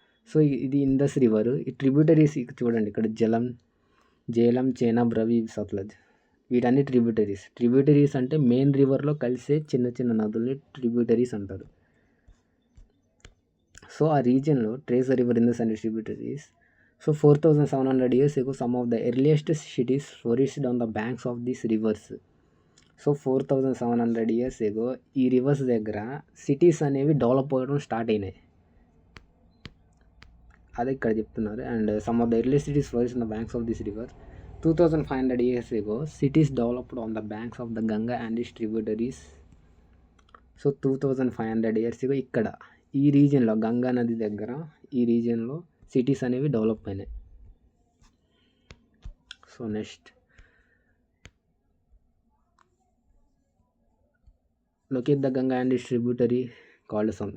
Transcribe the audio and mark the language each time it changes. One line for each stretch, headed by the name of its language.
Telugu: So ఇది ఇందస్ river. ఈ tributaries చూడండి, ఇక్కడ జేలం, చేనాబ్, రవి, సత్లజ్, వీటన్ని ట్రిబ్యూటరీస్ అంటే మెయిన్ రివర్లో కలిసే చిన్న చిన్న నదుల్ని ట్రిబ్యూటరీస్ అంటారు.
English: So ఆ రీజియన్లో trace the river Indus and tributaries. So 4,700 years ago some of the earliest cities flourished on the banks of these rivers.
Telugu: So
English: 4,700 years ago
Telugu: ఈ రివర్స్ దగ్గర సిటీస్ అనేవి డెవలప్ అవ్వడం స్టార్ట్ అయినాయి, అదే ఇక్కడ చెప్తున్నారు.
English: And some of the earliest cities flourish on the banks of this river. 2,500 years ago cities developed on the banks of the Ganga and its tributaries.
Telugu: So
English: 2,500 years ago
Telugu: ఇక్కడ ఈ రీజియన్లో గంగా నది దగ్గర ఈ రీజియన్లో సిటీస్ అనేవి డెవలప్ అయినాయి.
English: So next locate the Ganga and its tributary called Son.